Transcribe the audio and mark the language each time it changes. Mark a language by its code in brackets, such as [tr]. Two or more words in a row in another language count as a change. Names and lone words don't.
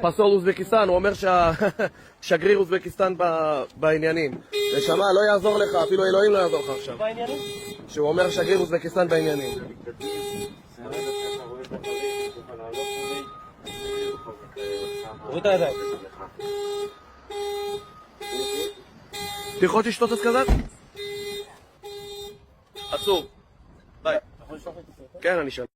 [he] פסול אוזבקיסטן, הוא אומר שהשגריר אוזבקיסטן בעניינים. ושמע, לא יעזור לך, אפילו אלוהים לא יעזור לך עכשיו. בעניינים? שהוא אומר שגריר אוזבקיסטן בעניינים. תוריד את הידיים. [ru] Ты хочешь что-то сказать? [he] עצור. ביי. כן, אני שם.